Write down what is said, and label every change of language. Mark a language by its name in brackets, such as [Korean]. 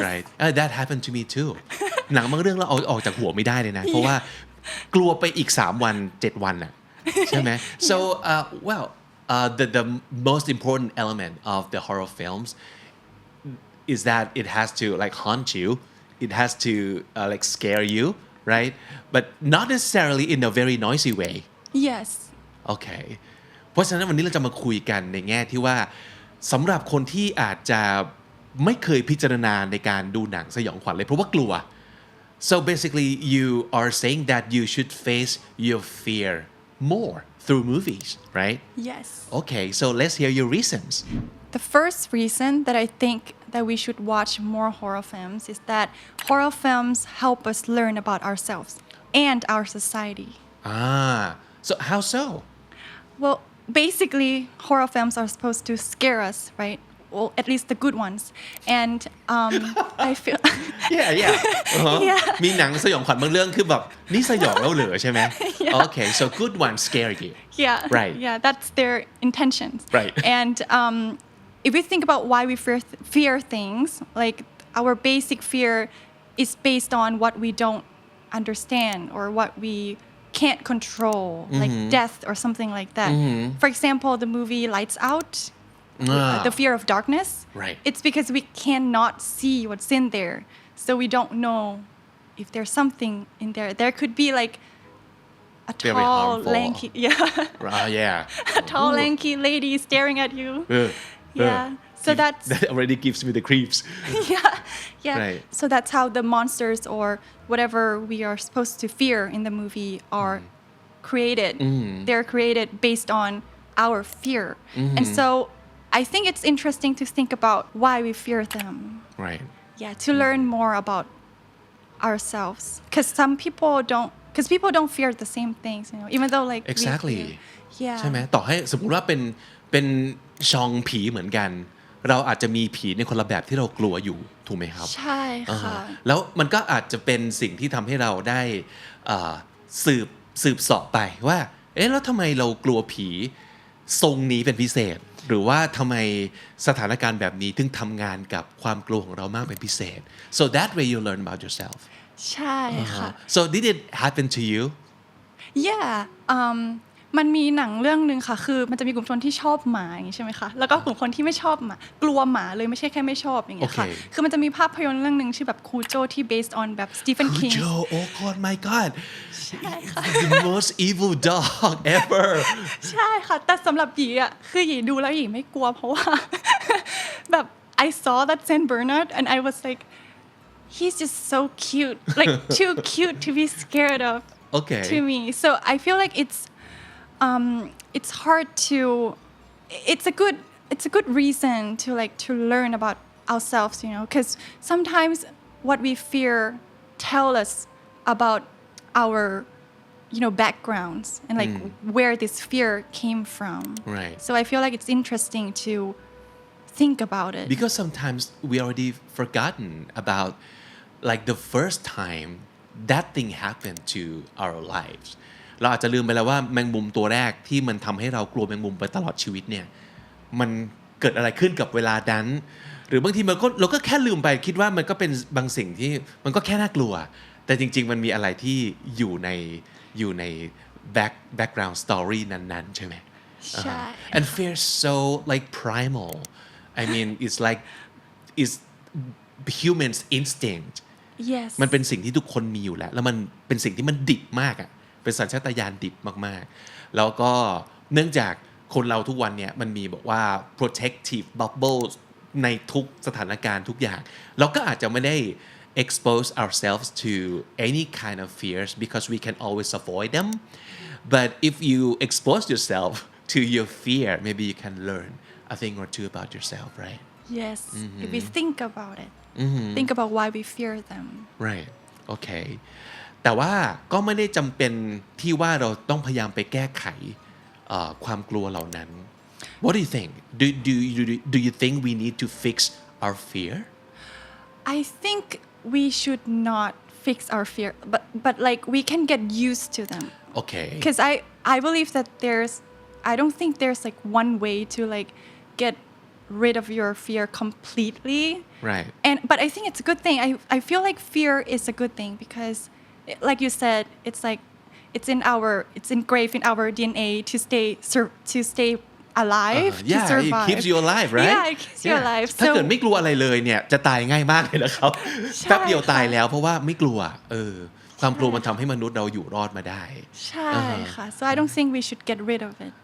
[English] right that happened to me too [Thai] หนังบางเรื่องเราเอาออกจากหัวไม่ได้เลยนะเพราะว่ากลัวไปอีก3 วัน7 วันน่ะใช่ไหม [English] so well the most important element of the horror films is that it has to like haunt you it has to like scare you right but not necessarily in a very noisy way Yes. [Thai] โอเคเพราะฉะนั้นวันนี้เราจะมาคุยกันในแง่ที่ว่าสำหรับคนที่อาจจะไม่เคยพิจารณาในการดูหนังสยองขวัญเลยเพราะว่ากลัว [English] so basically you are saying that you should face your fear more through movies right Yes. okay so let's hear your reasons The first reason that I think that we should watch more horror films is that horror films help us learn about ourselves and our society. So how so Well, basically, horror films are supposed to scare us, right? Well, at least the good ones. And I feel [Thai] yeah มีหนังสยองขวัญบางเรื่องคือแบบนี่สยองแล้วเหรอใช่ไหม [English] okay so good one scare you yeah, Right. yeah, that's their intentions. Right. And if we think about why we fear things, like our basic fear is based on what we don't understand or what we can't control, like death or something like that. For example, the movie Lights Out, the fear of darkness. Right. It's because we cannot see what's in there, so we don't know if there's something in there. There could be like a Very tall, harmful. lanky, yeah a tall, lanky lady staring at you. Yeah. So that's that already gives me the creeps yeah. Right. So that's how the monsters or whatever we are supposed to fear in the movie are created. They're created based on our fear. And so I think it's interesting to think about why we fear them. right Yeah, to learn more about ourselves. Because people don't fear the same things, even though like we exactly fear. Yeah. [Thai] ใช่ไหมต่อให้สมมุติว่าเป็นชองผีเหมือนกัน เราอาจจะมีผีในคนละแบบที่เรากลัวอยู่ถูกไหมครับ ใช่ อ่า ค่ะ ฮะแล้วมันก็อาจจะเป็นสิ่งที่ทำให้เราได้สืบเสอบไปว่าเอ๊ะแล้วทำไมเรากลัวผีทรงนี้เป็นพิเศษ หรือว่าทำไมสถานการณ์แบบนี้ถึงทำงานกับความกลัวของเรามากเป็นพิเศษ [English] so that way you learn about yourself [Thai] ใช่ค่ะ [English] so did it happen to you [Thai] yeah มันมีหนังเรื่องนึงค่ะคือมันจะมีกลุ่มชนที่ชอบหมาอย่างนี้ใช่ไหมคะแล้วก็กลุ่มคนที่ไม่ชอบหมากลัวหมาเลยไม่ใช่แค่ไม่ชอบอย่างเงี้ยค่ะ [English] Okay. [Thai] คือมันจะมีภาพยนตร์เรื่องนึงชื่อแบบคูโจที่ [English] based on [Thai] แบบ Stephen King [English] Cujo oh god my god the most evil dog ever [Thai] ใช่ค่ะแต่สำหรับหยีอ่ะคือหยีดูแล้วหยีไม่กลัวเพราะว่า แบบ [English] I saw that Saint Bernard and I was like he's just so cute like too cute to be scared of okay to me so I feel like it's hard to it's a good reason to like to learn about ourselves, because sometimes what we fear tell us about our backgrounds and like where this fear came from. Right. So I feel like it's interesting to think about it. Because sometimes we already forgotten about like the first time that thing happened to our lives [Thai] เราอาจจะลืมไปแล้วว่าแมงมุมตัวแรกที่มันทำให้เรากลัวแมงมุมไปตลอดชีวิตเนี่ยมันเกิดอะไรขึ้นกับเวลานั้นหรือบางทีเราก็แค่ลืมไปคิดว่ามันก็เป็นบางสิ่งที่มันก็แค่น่ากลัวแต่จริงๆมันมีอะไรที่อยู่ใน background story นั้นๆใช่ไหม ใช่ [English] and fear so like primal I mean it's humans instinct yes [Thai] มันเป็นสิ่งที่ทุกคนมีอยู่แล้วมันเป็นสิ่งที่มันดิบมากอ่ะเป็นสัญชาตญาณดิบมากๆแล้วก็เนื่องจากคนเราทุกวันเนี่ยมันมีบอกว่า [English] protective bubbles [Thai] ในทุกสถานการณ์ทุกอย่างเราก็อาจจะไม่ได้ [English] expose ourselves to any kind of fears because we can always avoid them but if you expose yourself to your fear maybe you can learn a thing or two about yourself right yes if we think about it think about why we fear them right okay [Thai] แต่ว่าก็ไม่ได้จำเป็นที่ว่าเราต้องพยายามไปแก้ไขความกลัวเหล่านั้น [English] What do you think do you think we need to fix our fear I think we should not fix our fear but like we can get used to them okay because I believe that I don't think there's like one way to like get rid of your fear completely right but I think it's a good thing I feel like fear is a good thing because like you said it's like it's engraved in our DNA to stay alive to yeah survive it keeps you alive right yeah it keeps you alive [Thai] ถ้า [English] so [Thai] เกิดไม่กลัวอะไรเลยเนี่ยจะตายง่ายมากเลยนะครับ ใช่ แป๊บเดียวตายแล้วเพราะว่าไม่กลัวความกลัวมันทำให้มนุษย์เราอยู่รอดมาได้ ใช่ค่ะ [English] so I don't think we should get rid of it